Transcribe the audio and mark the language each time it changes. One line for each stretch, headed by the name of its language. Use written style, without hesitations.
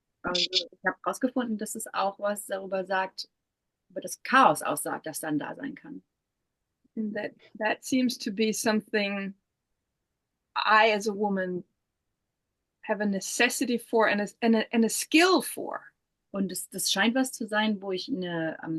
German: Also ich habe herausgefunden, dass es auch was darüber sagt, über das Chaos aussagt, das dann da sein kann.
English: And that seems to be something I, as a woman, have a necessity for and a skill for.
German: Und das scheint was zu sein, wo ich eine